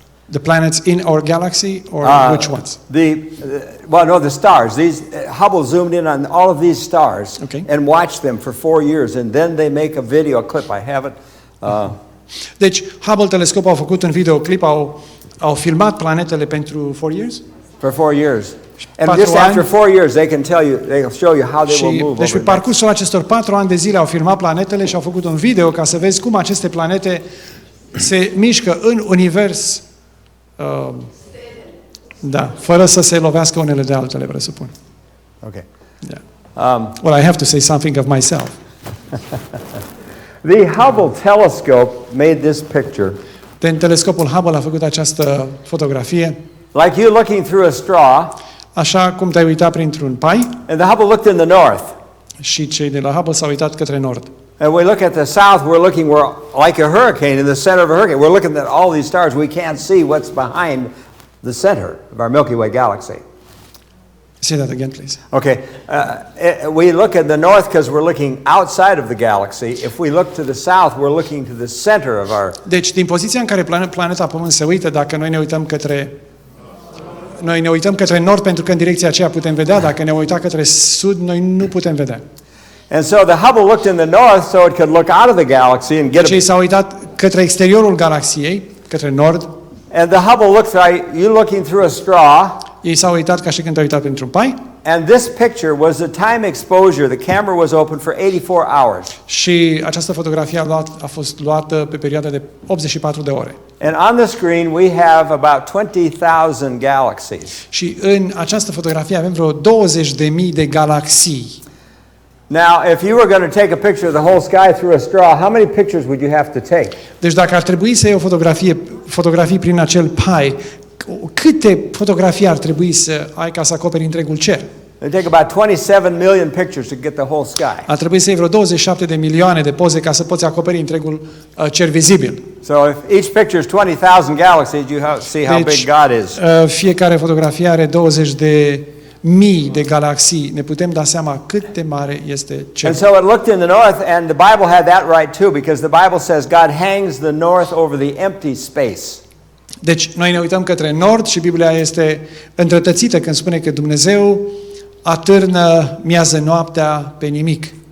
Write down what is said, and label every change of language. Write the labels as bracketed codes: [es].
[en] The planets in our galaxy, or which ones? The stars. Hubble zoomed in on all of these stars and watched them for 4 years, and then they make a video clip. I have it. [ro] Deci, Hubble telescopul a făcut un videoclip, au filmat planetele pentru 4 [en] years? For 4 years. And just after 4 years, they'll show you how they will move. [ro] Deci, pe parcursul acestor 4 ani de zile au filmat planetele și au făcut un video ca să vezi cum aceste planete se mișcă în univers. Da, fără să se lovească unele de altele, presupun. [en] Okay. Yeah. Well, I have to say something of myself. The Hubble telescope made this picture. [ro] Telescopul Hubble a făcut această fotografie. [en] Like you looking through a straw. [ro] Așa cum te-ai uitat printr-un pai. [en] And the Hubble looked in the north. [ro] Și cei de la Hubble s-au uitat către nord. [en] And we look at the south, we're like a hurricane, in the center of a hurricane. We're looking at all these stars. We can't see what's behind the center of our Milky Way galaxy. Say that again, please. Okay. We look at the north because we're looking outside of the galaxy. If we look to the south, we're looking to the center of our... [ro] Deci, din poziția în care planeta Pământ se uită, dacă noi ne uităm către nord, pentru că în direcția aceea putem vedea, dacă ne uităm către sud, noi nu putem vedea. [en] And so the Hubble looked in the north so it could look out of the galaxy and get. [ro] Deci s-a uitat către exteriorul galaxiei, către nord. [en] And the Hubble looks like you looking through a straw. [ro] Ei s-au uitat ca și când te-ai uitat printr-un pai. [en] And this picture was a time exposure. The camera was open for 84 hours. [ro] Și această fotografie a fost luată pe perioada de 84 de ore. [en] And on the screen we have about 20,000 galaxies. [ro] Și în această fotografie avem vreo 20.000 de galaxii. [en] Now, if you were going to take a picture of the whole sky through a straw, how many pictures would you have to take? [ro] Deci dacă ar trebui să iei o fotografii prin acel pai, câte fotografii ar trebui să ai ca să acoperi întregul cer? [en] It take about 27 million pictures to get the whole sky. [ro] Ar trebui să iei vreo 27 de milioane de poze ca să poți acoperi întregul cer vizibil. [en] So if each picture is 20,000 galaxies, you see how big God is. [ro] Fiecare fotografie are 20 de mii de galaxii. Ne putem da seama cât de mare este cerul. [en] And so it looked in the north, and the Bible had that right too, because the Bible says God hangs the north over the empty space. [ro] Deci noi ne uităm către nord și Biblia este întrătățită când spune că Dumnezeu atârnă miază noaptea pe nimic.